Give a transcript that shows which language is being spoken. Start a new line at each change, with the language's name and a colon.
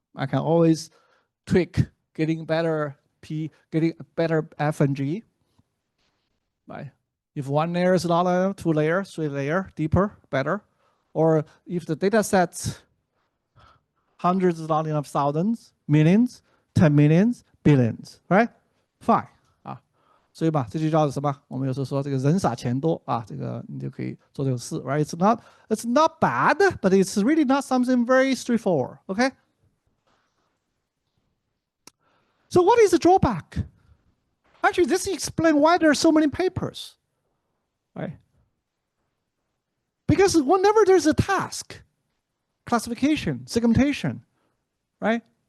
English: I can always tweak, getting better getting better F and G, right? If one layer is not enough, 2 layer, 3 layer, deeper, better. Or if the data set's hundreds is not enough, thousands, millions, 10 millions, billions, right? Fine.
Chinese: 所以吧，这就叫什么？我们有时候说这个人傻钱多啊，这个你就可以做这种事 ，
English: right? It's not bad, but it's really not something very straightforward. Okay. So what is the drawback? Actually, this explains why there are so many papers, right? Because whenever there's a task, classification, segmentation, right?